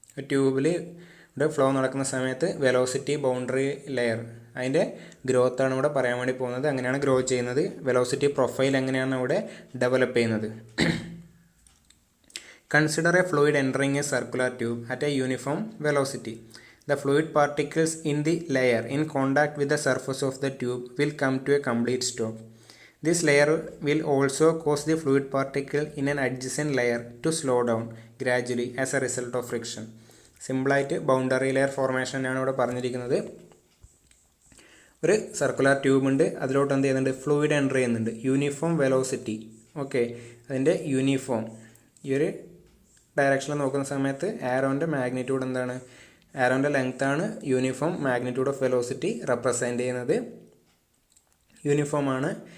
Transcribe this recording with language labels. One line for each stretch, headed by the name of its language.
Malayalam: ട്യൂബിൽ ഇവിടെ ഫ്ലോ നടക്കുന്ന സമയത്ത് വെലോസിറ്റി ബൗണ്ടറി ലെയർ അതിൻ്റെ ഗ്രോത്താണ് ഇവിടെ പറയാൻ വേണ്ടി പോകുന്നത്. അങ്ങനെയാണ് ഗ്രോ ചെയ്യുന്നത്. വെലോസിറ്റി പ്രൊഫൈൽ എങ്ങനെയാണ് അവിടെ ഡെവലപ്പ് ചെയ്യുന്നത്.
English: Consider a fluid entering a circular tube at a uniform velocity. The fluid particles in the layer in contact with the surface of the tube will come to a complete stop. This layer will also cause the fluid particle in an adjacent layer to slow down gradually as a result of friction.
Malayalam: സിമ്പിളായിട്ട് boundary layer formation ആണ് ഇവിടെ പറഞ്ഞിരിക്കുന്നത്. ഒരു circular tube ഉണ്ട്, അതിലോട്ട് എന്ത് ചെയ്യുന്നുണ്ട്, fluid enter ചെയ്യുന്നുണ്ട്, യൂണിഫോം വെലോസിറ്റി. ഓക്കെ, അതിൻ്റെ യൂണിഫോം ഈ ഒരു ഡയറക്ഷനിൽ നോക്കുന്ന സമയത്ത് ആരോൻ്റെ മാഗ്നിറ്റ്യൂഡ് എന്താണ്, ആരോൻ്റെ ലെങ്ത്താണ് uniform magnitude of velocity represent ചെയ്യുന്നത്. യൂണിഫോമാണ്.